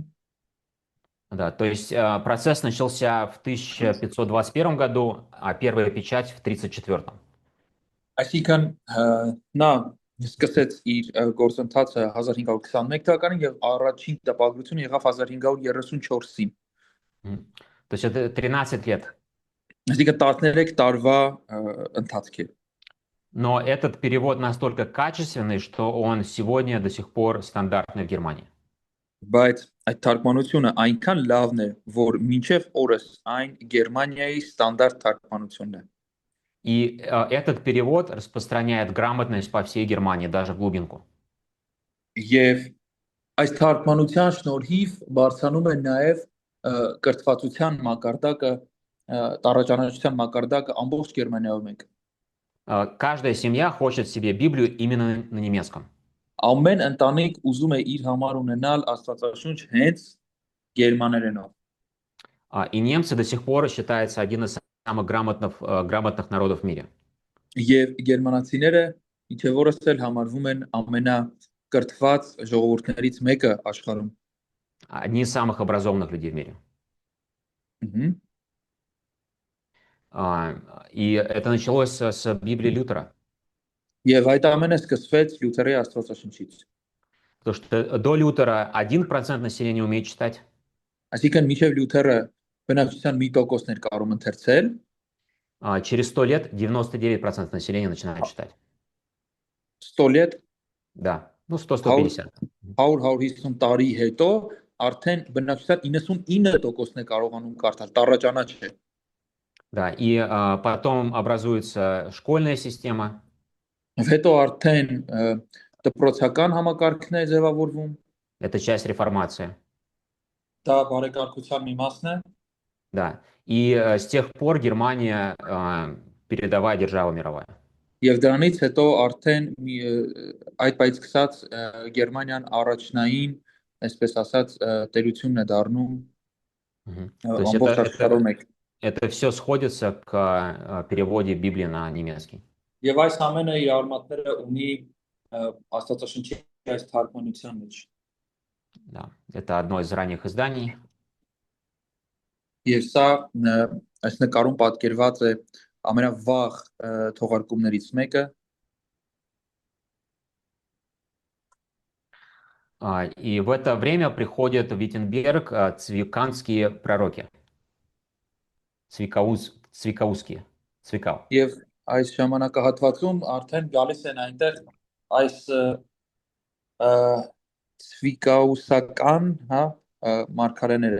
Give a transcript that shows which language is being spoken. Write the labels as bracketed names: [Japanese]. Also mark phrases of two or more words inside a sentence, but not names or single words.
[Russian] Да, то есть процесс начался в 1521 году, а первая печать в 1934. [Armenian] Այսինքն նա սկսեց իր գործընթացը 1521 թվականին եւ առաջին տպագրությունը եղավ 1534-ին։ [Russian] То есть это 13 лет. [Armenian] Այսինքն 13 տարվա ընթացք է։ [Russian] Но этот перевод настолько качественный, что он сегодня до сих пор стандартный в Германии. [Armenian] Բայց այդ թարգմանությունը այնքան լավն է, որ մինչև օրս այն Գերմանիայի ստանդարտ թարգմանությունն է։ [Russian] И этот перевод распространяет грамотность по всей Германии, даже в глубинку. [Armenian] Եվ այս թարգմանության շնորհիվ բարձրանում է նաև կրթվածության մակարդակը, տարաճանաչության մակարդակը ամբողջ Գերմանիայում մեկ։ [Russian] Каждая семья хочет себе Библию именно на немецком. [Armenian] Ամեն ընտանիք ուզում է իր համար ունենալ Աստվածաշունչ հենց գերմաներենով։ [Russian] И немцы до сих пор считаются один из самых грамотных народов в мире. [Armenian] Եվ գերմանացիները ինչեւ որս էլ համարվում են ամենակրթված ժողովուրդներից մեկը աշխարհում։ [Russian] Одни из самых образованных людей в мире. И это началось с Библии Лютера. [Armenian] Եվ այդ ամենը սկսվեց Լյութերի Աստվածաշնչից։ [Russian] Потому что до Лютера 1% населения умеет читать. [Armenian] Այսինքն մինչև Լյութերը բնակչության 1%-ն էր կարող ընթերցել, [Russian] Через 100 лет 99% населения начинает читать. 100 лет, Да, ну 100-150. [Armenian] 100-150 տարի հետո արդեն բնակչության 99%-ն է կարողանում կարդալ, տառաճանաչ է։ [Russian] Да, и потом образуется школьная система. [Armenian] Հետո արդեն դպրոցական համակարգն է ձևավորվում։ [Russian] Это часть реформации. [Armenian] Դա բարեկարգության մի մասն է։ [Russian] Да, и с тех пор Германия передовая держава мировая. [Armenian] Եվ դրանից հետո արդեն այդ բայց սկսած Գերմանիան առաջնային, այսպես ասած, տերությունն է դառնում ամբողջ աշխարհում մեկ։ [Russian] Это все сходится к переводе Библии на немецкий. [Armenian] Եվ այս ամենը իր արմատները ունի Աստվածաշնչի այս թարգմանության մեջ։ [Russian] Да, это одно из ранних изданий. [Armenian] Եվ սա այս նկարում պատկերված է ամենավաղ թողարկումներից մեկը։ [Russian] И в это время приходят в Виттенберг цвиканские пророки. Цвикауские. Цвикау. [Armenian] Եվ այս ժամանակահատվածում արդեն գալիս են այնտեղ այս ցվիկաուսական, հա, մարգարեները։